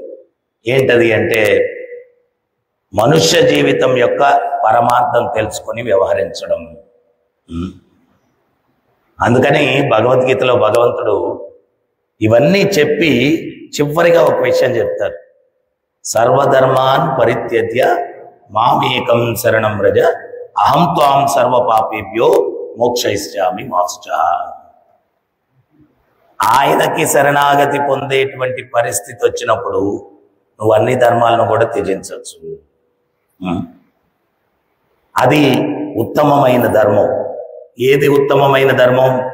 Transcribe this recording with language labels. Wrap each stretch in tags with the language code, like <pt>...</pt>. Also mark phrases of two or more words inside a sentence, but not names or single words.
<te>ఏంటది అంటే మనుష్య జీవితం యొక్క పరమార్థం తెలుసుకొని వ్యవహరించడం. అందుకని భగవద్గీతలో భగవంతుడు ఇవన్నీ చెప్పి చివరిగా ఒక విషయం చెప్తారు.</te> <sa>సర్వధర్మాన్ పరిత్యజ్య మామేకం శరణం వ్రజ అహం త్వాం సర్వ పాపేభ్యో మోక్షయిష్యామి మాశ్చ.</sa> <te>ఆయనకి శరణాగతి పొందేటువంటి పరిస్థితి వచ్చినప్పుడు నువ్వు అన్ని ధర్మాలను కూడా త్యజించవచ్చు. అది ఉత్తమమైన ధర్మం. ఏది ఉత్తమమైన ధర్మం?</te>